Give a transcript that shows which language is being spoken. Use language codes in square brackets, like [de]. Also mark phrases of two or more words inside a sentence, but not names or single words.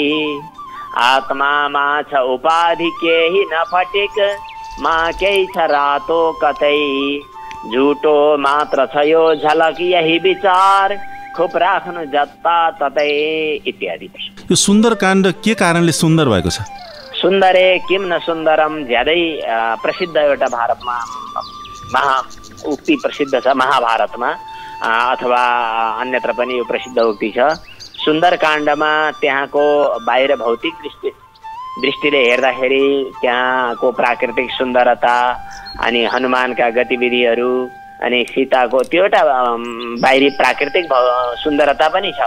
[ne] आत्मामा छ उपाधि केही नफटिक, मा केही छ रातो कतै, झुटो मात्र छ यो झलक यही विचार, खुब राख्नु जत्ता ततै इत्यादि। यो सुन्दरकाण्ड के कारणले सुन्दर भएको छ? [sa] सुन्दरे किम न सुन्दरम [ne] ज्यादै प्रसिद्ध एउटा भारतमा उक्ति प्रसिद्ध छ, महाभारतमा अथवा अन्यत्र पनि यो प्रसिद्ध उक्ति छ। सुन्दरकाण्डमा त्यहाँको बाहिर भौतिक दृष्टिले हेर्दाखेरि त्यहाँको प्राकृतिक सुन्दरता अनि हनुमानका गतिविधिहरू अनि सीताको त्यो एउटा बाहिरी प्राकृतिक सुन्दरता पनि छ।